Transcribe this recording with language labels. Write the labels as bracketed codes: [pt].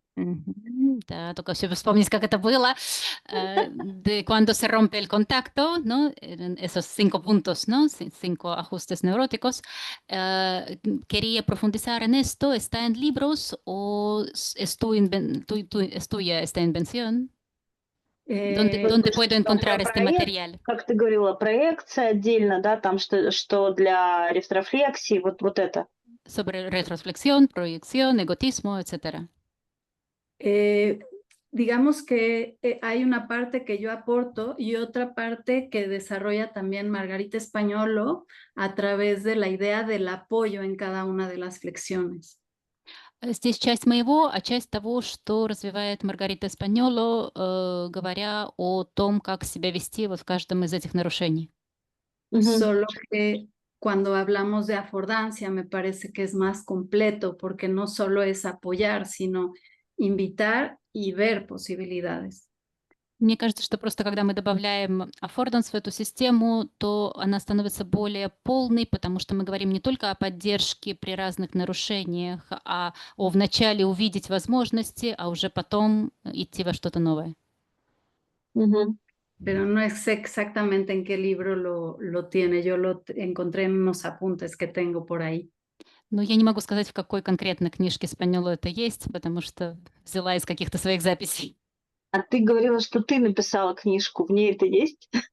[ru] Да, только все вспомнить, как это было, [es] de cuando se rompe el contacto, ¿no? Eran esos 5 puntos, ¿no? 5 ajustes neuróticos. Quería profundizar en esto. ¿Está en libros o es tuya esta invención? ¿Dónde puedo encontrar este material? [ru] Как ты говорила, проекция отдельно, да, там что для рефлексии, вот это. [es] Sobre retroflexión, proyección, egotismo, etcétera. Digamos que hay una parte que yo aporto y otra parte que desarrolla también Margarita Españolo a través de la idea del apoyo en cada una de las flexiones. [ru] Здесь часть моего, а часть того, что развивает Маргарита Эспаньоло, говоря о том, как себя вести вот в каждом из этих нарушений. [es] Solo que cuando hablamos de afordancia me parece que es más completo porque no solo es apoyar, sino invitar y ver posibilidades. [ru] Мне кажется, что просто когда мы добавляем аффорданс в эту систему, то она становится более полной, потому что мы говорим не только о поддержке при разных нарушениях, а о вначале увидеть возможности, а уже потом идти во что-то новое. [es] Pero no sé exactamente en qué libro lo tiene. Yo lo encontré en unos apuntes que tengo por ahí. [ru] Но я не могу сказать, в какой конкретно книжке Спаньоло это есть, потому что взяла из каких-то своих записей. А ты говорила, что ты написала книжку, в ней это есть?